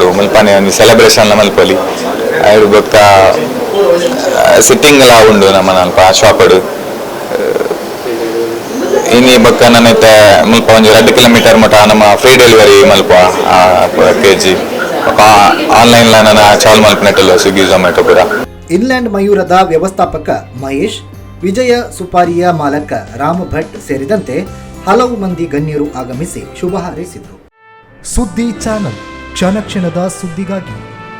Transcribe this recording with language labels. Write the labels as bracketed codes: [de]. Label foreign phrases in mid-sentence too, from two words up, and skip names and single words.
[tcy] ಮುಲ್ಪನೆ ಒಂದು ಸೆಲೆಬ್ರೇಷನ್ ಮಲ್ಪಲಿ ಅದು ಬೊಕ್ಕ ಸಿಟ್ಟಿಂಗ್ ಎಲ್ಲ ಉಂಡು ನಮ್ಮ ನಲ್ಪ ಶಾಪಡು. ಇನಿ ಬೊಕ್ಕ ನನ್ನೈತೆ ಮುಲ್ಪ ಒಂದು 2 ಕಿಲೋಮೀಟರ್ ಮಟ್ಟ ನಮ್ಮ [en] free delivery [tcy] ಮಲ್ಪ kg ಆನ್ಲೈನ್ ನನ್ನ ಚಾಲ್ ಮಲ್ಪನೆಟ್ಟಲ್ಲ ಸ್ವಿಗ್ಗಿ ಝೊಮ್ಯಾಟೊ ಪೂರ. [kn] ಇನ್ಲ್ಯಾಂಡ್ ಮಯೂರದ ವ್ಯವಸ್ಥಾಪಕ ಮಹೇಶ್, ವಿಜಯ ಸುಪಾರಿಯ ಮಾಲಕ ರಾಮ ಭಟ್ ಸೇರಿದಂತೆ ಹಲವು ಮಂದಿ ಗಣ್ಯರು ಆಗಮಿಸಿ ಶುಭ ಹಾರೈಸಿದರು. ಸುದ್ದಿ ಚಾನಲ್, ಕ್ಷಣ ಕ್ಷಣದ ಸುದ್ದಿಗಾಗಿ.